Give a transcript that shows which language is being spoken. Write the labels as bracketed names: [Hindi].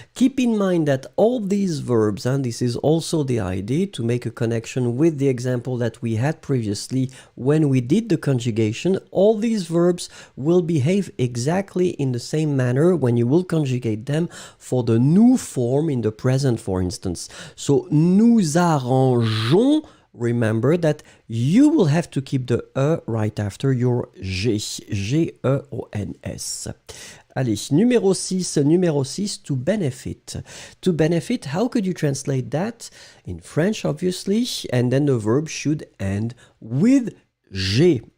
[English] Keep in mind that all these verbs, and this is also the idea to make a connection with the example that we had previously when we did the conjugation, all these verbs will behave exactly in the same manner when you will conjugate them for the new form in the present, for instance. So, [French] nous arrangeons. [English] Remember that you will have to keep the E right after your G. G-E-O-N-S. [French] Allez, numéro 6, [English] to benefit. To benefit, how could you translate that? In French, obviously, and then the verb should end with G.